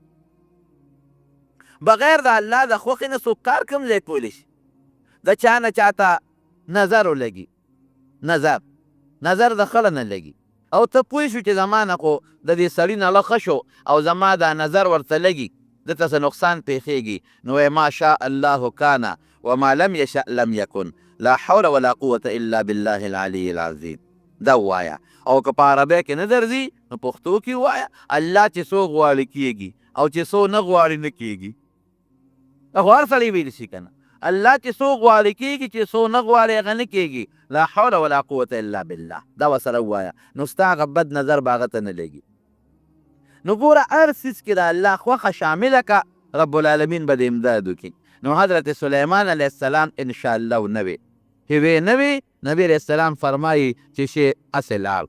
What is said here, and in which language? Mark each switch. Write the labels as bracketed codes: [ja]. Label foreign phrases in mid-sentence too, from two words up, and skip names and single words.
[ps] بغیر د الله د خوښې نه څوک کار کوم ځای کولی شي؟ د چا نه چاته نظر ولګي، نظر د خله نه لګي، او ته پوه شو چې زما نه خو د دې سړي نه له ښه شو او زما دا نظر ورته لګي، دته څه نقصان پیښیږي، نو وایې [ar] ما شاء الله کان وما لم یشأ لم یکن لا حول ولا قوة الا بالله العلی العظیم. [ps] دا ووایه. او که په عربی کې نه درځي نو پښتو کې ووایه، الله چې څو غواړي کېږي او چې څو نه غواړي نه کېږي. خو هر سړی ویلی شي که نه، الله چې څو غواړي کېږي، چې څو نه غواړي هغه نه کېږي. [ar] لا حول ولا قوة الا بالله. [ps] دا ورسره ووایه، نو ستا هغه بد نظر به هغه ته نه لګي. نو ګوره هر څیز کې د الله خوښه شامله که، [ar] رب العالمین [ps] به د امداد وکړي. نو حضرت سلیمان [ar] علیه السلام [ps] انشاءالله نه وی، چې وی نه وی، نبی [ar] علیه السلام [ps] فرمایي چې شی هسې لاړ.